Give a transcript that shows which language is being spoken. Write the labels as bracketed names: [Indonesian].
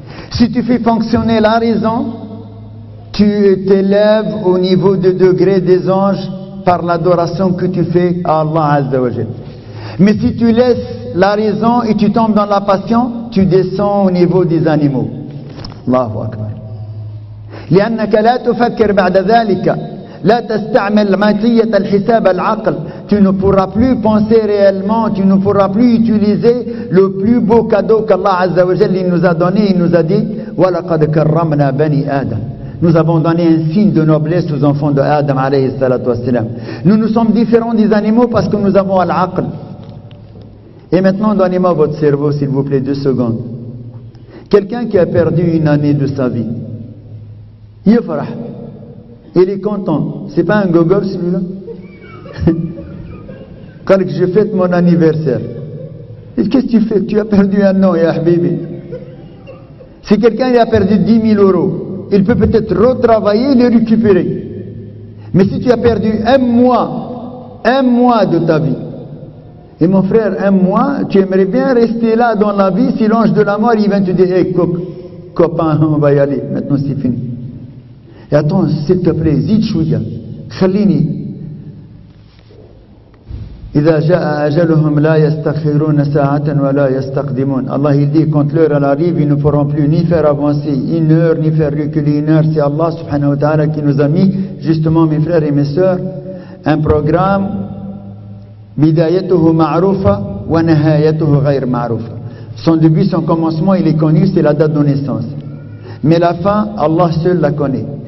[French] Si tu fais fonctionner la raison, tu t'élèves au niveau de degré des anges par l'adoration que tu fais à Allah Azza wa Jal. Mais si tu laisses la raison et tu tombes dans la passion, tu descends au niveau des animaux. Allahu Akbar. [Arabic] لأنك لا تفكر بعد ذلك لا تستعمل ماتية الحساب العقل. [French] Tu ne pourras plus penser réellement, tu ne pourras plus utiliser le plus beau cadeau qu'Allah Azza wa Jalla nous a donné. Il nous a dit [Arabic] وَلَقَدْ كَرَّمْنَا بَنِي آدَمَ. [French] Nous avons donné un signe de noblesse aux enfants de Adam alayhi salatu wassalam. Nous sommes différents des animaux parce que nous avons al-aql. Et maintenant, donnez-moi votre cerveau, s'il vous plaît, 2 secondes. Quelqu'un qui a perdu une année de sa vie, yafrah, il est content. C'est pas un gogol celui-là? Quand je fête mon anniversaire, qu'est-ce que tu fais? Tu as perdu un an, ya habibi. Si quelqu'un a perdu 10 000 euros, il peut peut-être retravailler et le récupérer. Mais si tu as perdu un mois de ta vie, et mon frère, un mois, tu aimerais bien rester là dans la vie si l'ange de la mort il vient te dire hey, copain, on va y aller, maintenant c'est fini. Et attends, s'il te plaît, [Arabic] zid chouya, khalini. إذا جاء أجلهم لا يستخرون ساعة ولا يستقدمون. [French] Allah il dit quand l'heure arrive, ils ne pourront plus ni faire avancer 1 heure ni faire reculer 1 heure. C'est Allah subhanahu wa ta'ala qui nous a mis, justement mes frères et mes sœurs, un programme [Arabic] بدايته معروفة ونهايته غير معروفة. [French] Son début, son commencement, il est connu, c'est la date de naissance. Mais la fin, Allah seul la connaît.